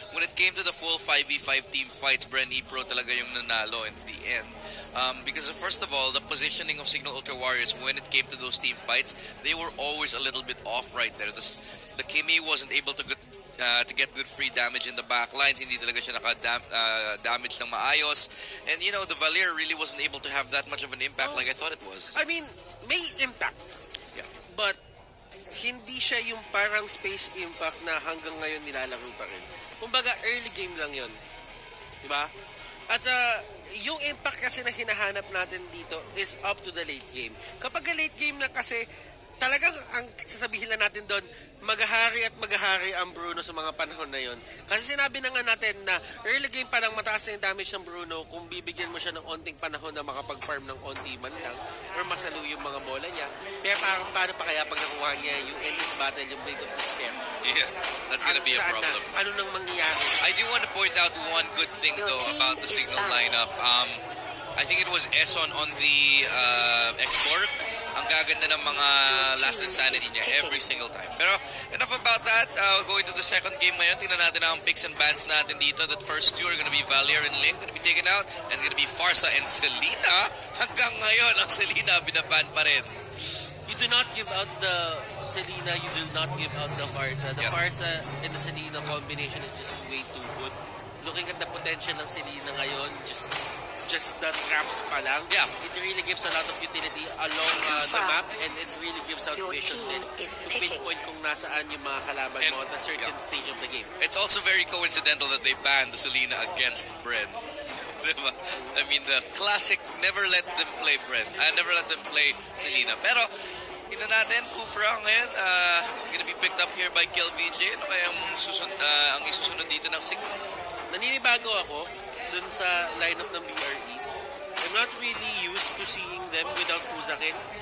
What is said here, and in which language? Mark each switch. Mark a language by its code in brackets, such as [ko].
[en] When it came to the full 5v5 team fights, Bren Epro [tl] talaga yung nanalo [en] in the end. Because first of all, the positioning of Cignal Ultra Warriors when it came to those team fights, they were always a little bit off right there. The Kimi wasn't able to get good free damage in the back lines. [tl] Hindi talaga siya naka-damage ng maayos. [en] And you know, the Valier really wasn't able to have that much of an impact like I thought it was. I mean, may impact. Yeah. [tl] But hindi siya yung parang space impact na hanggang ngayon nilalaro pa rin. Kumbaga, early game lang yun. Diba? At yung impact kasi na hinahanap natin dito is [en] up to the late game. [tl] Kapag late game na kasi, talagang ang sasabihin na natin doon, maghahari ang Bruno sa mga panahon na yon. Kasi sinabi na nga natin na early game pa lang mataas na yung damage ng Bruno kung bibigyan mo siya ng onting panahon na makapag-farm ng onti man lang or masalo yung mga bola niya. Pero parang paano pa kaya pag nakuha niya yung endless battle, yung Blade of Despair? [en] Yeah, that's gonna be a problem. [tl] Ano nang mangyayari? [en] I do want to point out one good thing though about the Cignal lineup. I think it was Eson on the X-Borg. [tl] Ang gaganda ng mga last insanity niya every single time. [en] Pero enough about that. Going to the second game ngayon, [tl] tingnan natin ang [en] picks and bans natin dito. The first two are gonna be Valier and Link, gonna be taken out, and gonna be Farsa and Selena. [tl] Hanggang ngayon, ang Selena binaban pa rin. [en] You do not give out the Selena, you do not give out the Farsa. The Farsa and the Selena combination is just way too good. Looking at the potential ng Selena ngayon, just the traps pa lang. Yeah, it really gives a lot of utility along the map, and it really gives out vision din to pinpoint [tl] kung nasaan yung mga kalaban mo [en] at a certain stage of the game. It's also very coincidental that they banned the Selena against Bren. I mean, the classic, never let them play Bren. Never let them play Selena. [tl] Pero, ina natin, [en] Kufra ngayon, gonna be picked up here by KillVJ. [tl] Ano kaya ang isusunod dito ng Cignal? Naninibago ako dun sa lineup ng BRE. [en] I'm not really used to seeing them without Fuzakin.